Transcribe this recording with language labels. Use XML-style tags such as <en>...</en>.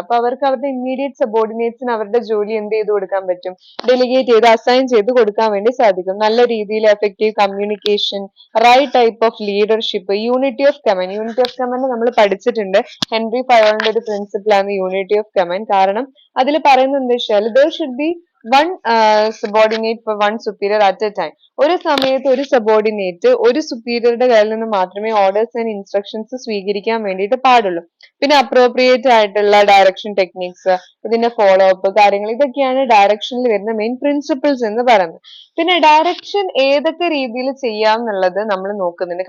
<ml>അപ്പൊ അവർക്ക് അവരുടെ ഇമ്മീഡിയറ്റ് സബോർഡിനേറ്റ്സിന് അവരുടെ ജോലി എന്ത് ചെയ്ത് കൊടുക്കാൻ പറ്റും, ഡെലിഗേറ്റ് ചെയ്ത് അസൈൻ ചെയ്ത് കൊടുക്കാൻ വേണ്ടി സാധിക്കും. നല്ല രീതിയിൽ effective communication, right type of leadership, unity of command. Unity of command നമ്മൾ പഠിച്ചിട്ടുണ്ട്. ഹെൻറി ഫയോളിന്റെ ഒരു പ്രിൻസിപ്പിൾ ആണ് യൂണിറ്റി ഓഫ് കമാൻഡ്. കാരണം അതിൽ പറയുന്നത് എന്താ വെച്ചാൽ</ml> <en>there should be one subordinate for one superior at a time.</en> <ml>ഒരു സമയത്ത് ഒരു സബോർഡിനേറ്റ് ഒരു സുപ്പീരിയറുടെ കയ്യിൽ നിന്ന് മാത്രമേ ഓർഡേഴ്സ് ആൻഡ് ഇൻസ്ട്രക്ഷൻസ് സ്വീകരിക്കാൻ വേണ്ടിയിട്ട് പാടുള്ളൂ. പിന്നെ അപ്രോപ്രിയേറ്റ് ആയിട്ടുള്ള ഡയറക്ഷൻ ടെക്നിക്സ്, ഇതിന്റെ ഫോളോ അപ്പ് കാര്യങ്ങൾ, ഇതൊക്കെയാണ് ഡയറക്ഷനിൽ വരുന്ന മെയിൻ പ്രിൻസിപ്പിൾസ് എന്ന് പറയുന്നത്. പിന്നെ ഡയറക്ഷൻ ഏതൊക്കെ രീതിയിൽ ചെയ്യാം എന്നുള്ളത് നമ്മൾ നോക്കുന്നുണ്ട്.</ml>